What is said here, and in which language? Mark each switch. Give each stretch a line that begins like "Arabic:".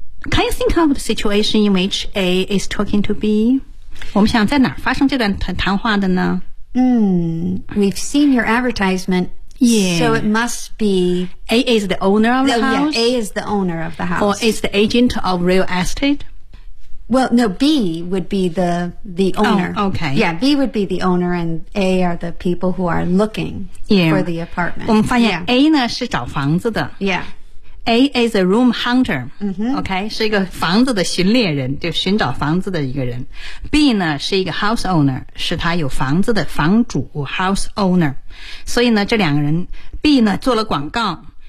English: Can you think of the situation in which A is talking to B?
Chinese: 我们想在哪儿发生这段谈话的呢？
English: We've seen your advertisement. Yeah. So it must be... A is the owner of the house? Yeah, A is the owner of the house. Or is the agent of real estate? Well, no, B would be the owner. Oh, okay. Yeah, B would be the owner and A are the people who are looking yeah. for the apartment.
Chinese: 我们发现 A 呢是找房子的。
English: Yeah. A is a room hunter.、 Mm-hmm.
Chinese: Okay, 是一个房子的寻猎人，就寻找房子的一个人。 B 呢是一个 house owner, 是他有房子的房主 house owner. 所以呢这两个人 ,B 呢做了广告。